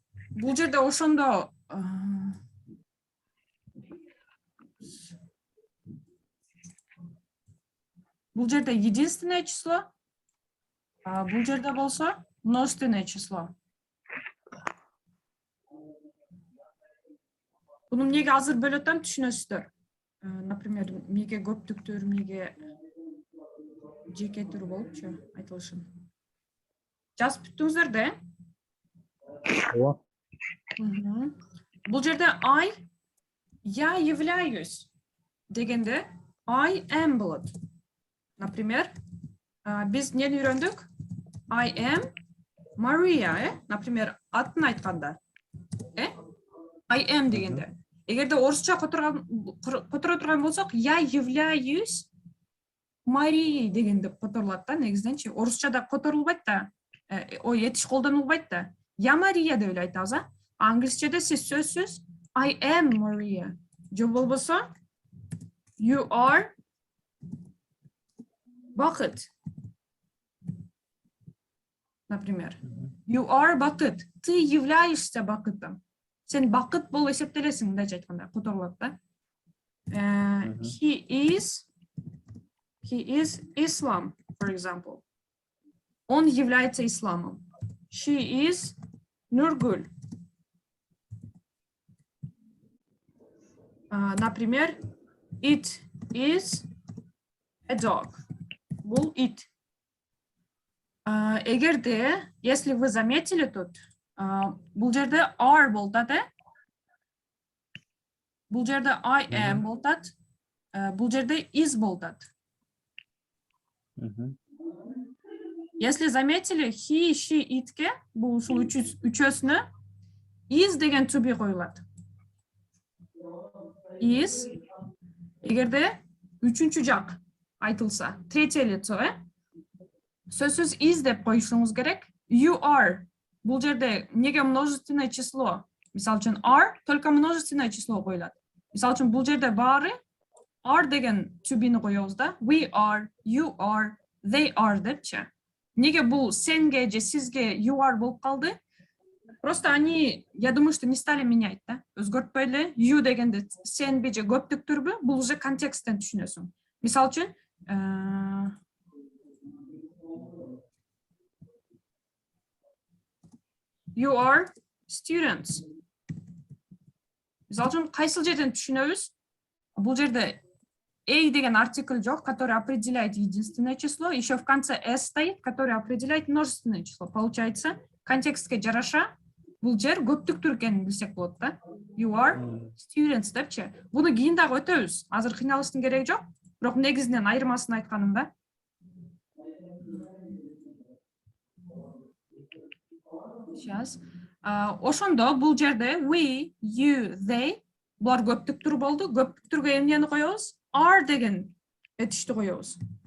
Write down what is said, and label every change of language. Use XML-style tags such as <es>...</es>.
<ky>Бул жерде ошондо бул жерде</ky> <ru>единственное число,</ru> <ky>бул жерде болсо</ky> <ru>множественное число.</ru> <ky>Буну эмнеге азыр бөлөп атам түшүнөсүздөр. Например, эмнеге көптүктөр, эмнеге жеке түр болупчу айтылышын. Жазып бүттүңүздөр да? Ооба. Бул жерде</ky> <ru>я являюсь</ru> <ky>дегенде</ky> <en>I am</en> <ky>болот. Например, биз эмнени үйрөндүк?</ky> <en>I am Maria,</en> <ky>например, атын айтканда.</ky> <en>I am дегенде.</en> <ky>Эгерде орусча которо турган болсок,</ky> <ru>я являюсь Марией</ru> <ky>дегенде которулат да, негизиненчи. Орусчада которулбайт да. Этиш колдонулбайт да.</ky> <ru>Я Мария</ru> <ky>деп эле айтабыз, англисчеде сиз сөзсүз</ky> <en>I am Maria.</en> <ky>Же болбосо</ky> <en>you are</en> <ky>Бакыт.</ky> <ru>Например,</ru> <en>you are</en> <ru>Бакыт. Ты являешься Бакытом.</ru> <ky>Сен бакыт болуп эсептелесиң, мындайча айтканда, которулат да.</ky> <en>He is He is Islam, for example.</en> <ru>Он является исламом.</ru> <en>She is Нургуль. Например, it is a dog.</en> <ky>Бұл it. Эгерде,</ky> <ru>если вы заметили тут,</ru> <ky>бұл жерде are болтады, бұл жерде I am болтады, бұл жерде is болтады.</ky> <ru>Если заметили,</ru> <ky>he, she, itке, бұл үчөсүнө is деген to be коюлат. Is, эгерде үчүнчү жак айтылса,</ky> <ru>третье лицо,</ru> <ky>сөзсүз is деп коюшуңуз керек. You are, бұл жерде неге</ky> <ru>множественное число?</ru> <ky>Мисал үчүн are,</ky> <ru>только множественное число</ru> <ky>коюлат. Мисал үчүн бұл жерде баары are деген to be-ни коебуз да.</ky> <en>We are, you are, they are депчи.</en> <ky>Неге бұл сенге же сизге you are болуп калды?</ky> <ru>Просто они, я думаю, что не стали менять, да?</ru> <ky>Өзгөртпөйлү,</ky> <en>you</en> <ky>дегенде сенби же көптүктүрбү, бұл уже контексттен түшүнөсүң.</ky> <en>Мисал үчүн, you are students.</en> <ky>Мисал үчүн, кайсыл жерден түшүнөбүз?</ky> <ru>Бұл жерде a деген артикль жок, который определяет единственное число, еще в конце s стоит, который определяет множественное число. Получается,</ru> <ky>контекстке жараша, бұл жер көптүктүр экенин билсек болот да.</ky> <en>You are students депчи.</en> <ky>Буну кийин дагы өтөбүз. Азыр кыйналыштын кереги жок. Бирок негизинен айырмасын айтканым да.</ky> <ru>Сейчас.</ru> <ky>Ошондо бул жерде we, you, they булар көптүктүр болду. Көптүктүргө эмнени коебуз? Are деген этишти коебуз.</ky>